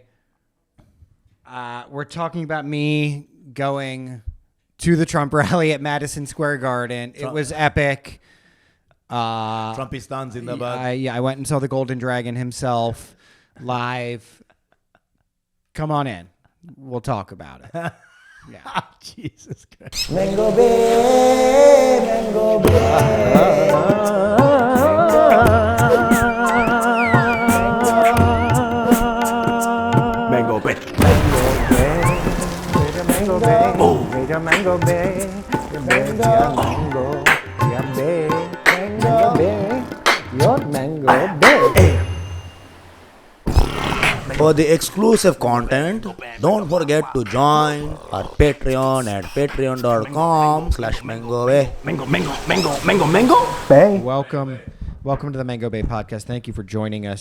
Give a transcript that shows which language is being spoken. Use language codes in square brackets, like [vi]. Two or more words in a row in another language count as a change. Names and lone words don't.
[en] We're talking about me going to the Trump rally at Madison Square Garden. It was epic. Trumpistan Zindabad. I went and saw the Golden Dragon himself live. Come on in. We'll talk about it. Yeah. Jesus Christ. Mango Bay, Mango Bay. Mango Bay. Mango Bay, Mango Bay, Mango Bay, Mango Bay, your Mango Bay. For the exclusive content, don't forget to join our Patreon at patreon.com/MangoBay. Bay. Welcome to the Mango Bay podcast. Thank you for joining us.